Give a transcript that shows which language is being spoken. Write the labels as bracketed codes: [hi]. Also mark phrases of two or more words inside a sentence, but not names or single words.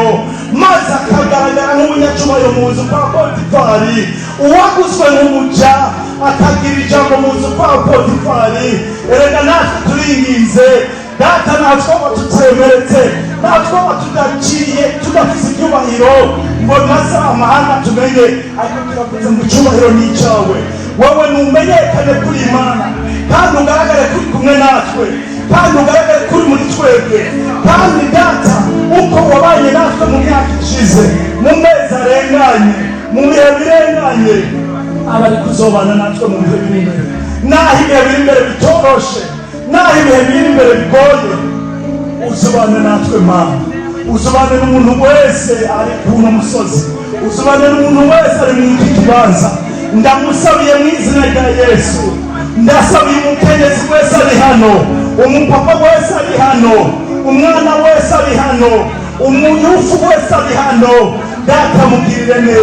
[rn] maze akagaragara nk'umunyacyubahiro mu nzu kwa Potifari uwaguzwe nk'umuja akagira ijambo mu nzu kwa Potifari erega natwe turingize data natwoba tutwemeretse natwoba tudaciye tudafise icyubahiro ngo maze amahanga tumenye ariko turavuze ngo icyubahiro ni icyawe wowe numenyekane kuri Imana kandi ugaragare kuri kumwe natwe kandi ugaragare kuri muri twebwe kandi data uko wabanye natwe mu myaka ishize mu mezi arenganye mu bihe birenganye abari kuzobana natwe mu bihe biri imbere naho ibihe biri imbere bitoroshe naho ibihe biri imbere bigoye uzubane natwe Mana uzubane n'umuntu wese ari kuno musozi uzubane n'umuntu wese ari mu iki kibanza ndamusabiye mu izina rya Yesu ndasabiye umukenyezi wese ari hano umupapa wese ari hano umwana wese ari hano umuyufu wese ari hano data mugirire